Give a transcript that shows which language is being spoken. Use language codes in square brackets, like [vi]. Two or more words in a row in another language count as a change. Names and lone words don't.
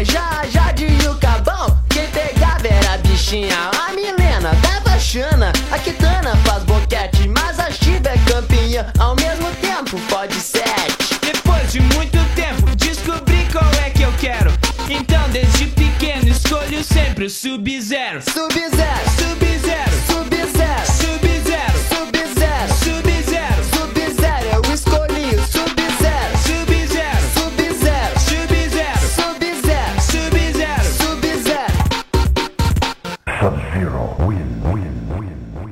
[pt] Já de Yucabão, quem pegava era a bichinha. A Milena dava chana, a Kitana faz boquete, mas a Shiva é campeã, ao mesmo tempo pode sete. Depois de muito tempo descobri qual é que eu quero. Então desde pequeno escolho sempre o Sub-Zero. Sub-Zero, Sub-Zero, Sub-Zero, Sub-Zero, Sub-Zero, Sub-Zero, Sub-Zero. Eu escolhi o Sub-Zero, Sub-Zero, Sub-Zero, Sub-Zero, Sub-Zero, Sub-Zero. Sub-Zero. Sub-Zero. [en] Win, win, win.